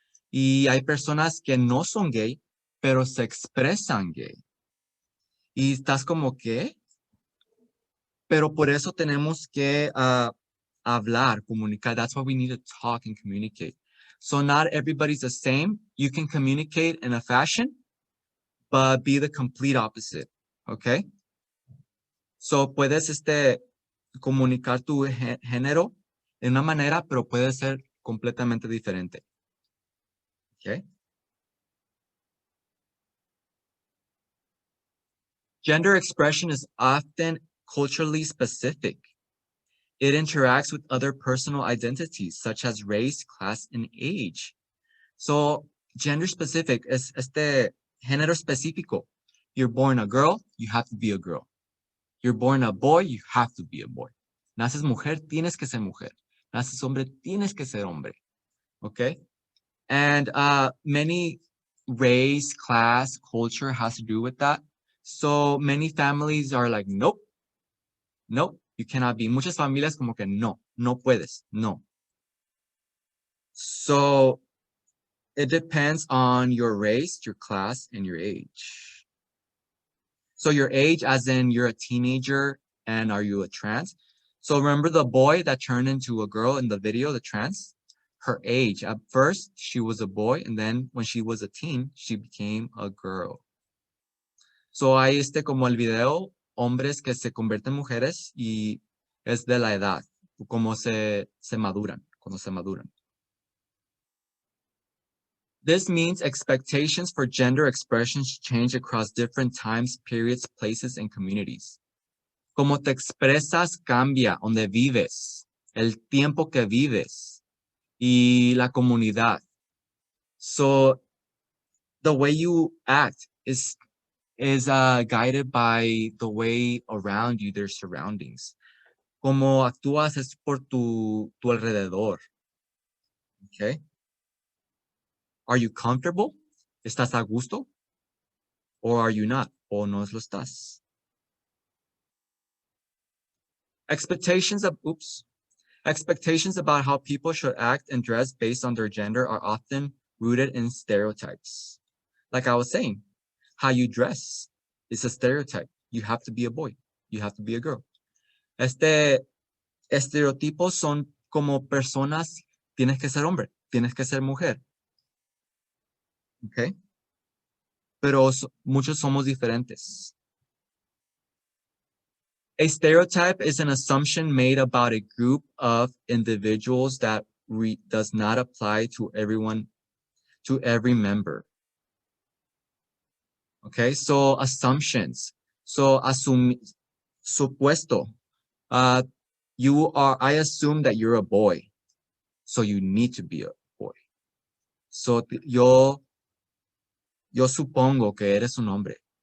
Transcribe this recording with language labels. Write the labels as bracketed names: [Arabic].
[Spanish] Y hay personas que no son gay, pero se expresan gay. Y estás como, ¿qué? Pero por eso tenemos que hablar, comunicar. [English] That's why we need to talk and communicate. So not everybody's the same. You can communicate in a fashion, but be the complete opposite, okay? [Spanish] So, puedes comunicar tu género de una manera, pero puede ser completamente diferente. [English] Okay? Gender expression is often culturally specific. It interacts with other personal identities, such as race, class, and age. [Spanish] So, gender specific es género específico. [English] You're born a girl, you have to be a girl. You're born a boy, you have to be a boy. [Spanish] Naces mujer, tienes que ser mujer. Naces hombre, tienes que ser hombre. [English] Okay? And many race, class, culture has to do with that. So many families are like, nope, nope, you cannot be. [Spanish] Muchas familias como que no, no puedes, no. [English] So it depends on your race, your class, and your age. So your age, as in you're a teenager, and are you a trans? So remember the boy that turned into a girl in the video, the trans? Her age. At first, she was a boy, and then when she was a teen, she became a girl. [Spanish] So hay como el video, hombres que se convierten en mujeres y es de la edad, como se maduran, cuando se maduran. [English] This means expectations for gender expressions change across different times, periods, places, and communities. [Spanish] Como te expresas cambia donde vives, el tiempo que vives y la comunidad. [English] So the way you act is guided by the way around you, their surroundings. [Spanish] Como actúas es por tu alrededor. [English] Okay? Are you comfortable? [Spanish] ¿Estás a gusto? [English] Or are you not? [Spanish] O no lo estás. [English] Expectations about how people should act and dress based on their gender are often rooted in stereotypes. Like I was saying, how you dress is a stereotype. You have to be a boy. You have to be a girl. [Spanish] Estereotipos son como personas, tienes que ser hombre, tienes que ser mujer. Okay? Pero muchos somos diferentes. [English] A stereotype is an assumption made about a group of individuals that does not apply to everyone, to every member. Okay, so assumptions. So supuesto. I assume that you're a boy, so you need to be a boy. [Spanish] So yo supongo que eres un hombre.